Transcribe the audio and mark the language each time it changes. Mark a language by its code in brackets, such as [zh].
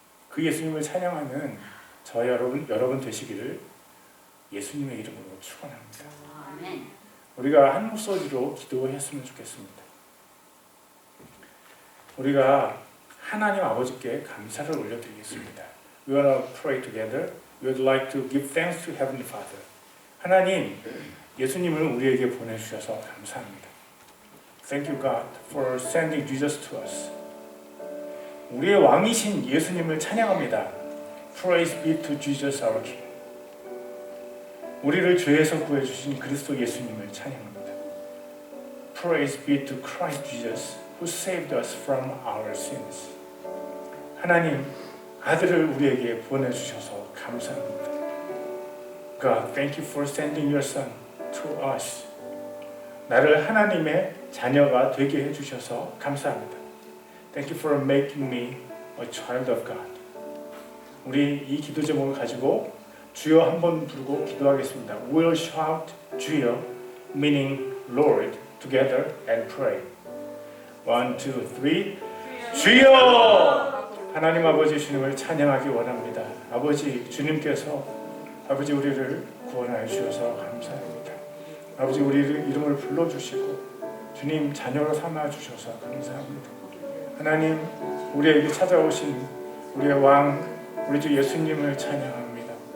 [ko] 그 예수님을 찬양하는 저 여러분 되시기를 예수님의 이름으로 축원합니다. 우리가 한 목소리로 기도했으면 좋겠습니다. 우리가 하나님 아버지께 감사를 올려드리겠습니다. [en] We want to pray together. We would like to give thanks to Heavenly Father. [ko] 하나님, 예수님을 우리에게 보내주셔서 감사합니다. [en] Thank you God for sending Jesus to us. [ko] 우리의 왕이신 예수님을 찬양합니다. [en] Praise be to Jesus our King. [ko] 우리를 죄에서 구해주신 그리스도 예수님을 찬양합니다. [en] Praise be to Christ Jesus who saved us from our sins. [ko] 하나님, 아들을 우리에게 보내주셔서 감사합니다. [en] God, thank you for sending your son to us. [ko] 나를 하나님의 자녀가 되게 해주셔서 감사합니다. [en] Thank you for making me a child of God. [ko] 우리 이 기도 제목을 가지고 주여 한번 부르고 기도하겠습니다. [en] We'll shout 주여, meaning Lord, together and pray. [ko] 1, 2, 3. 주여! 하나님 아버지 주님을 찬양하기 원합니다. 아버지 주님께서 아버지 우리를 구원하여 주셔서 감사합니다. 아버지 우리를 이름을 불러주시고 주님 자녀로 삼아 주셔서 감사합니다. 하나님 우리에게 찾아오신 우리의 왕 우리 주 예수님을 찬양합니다.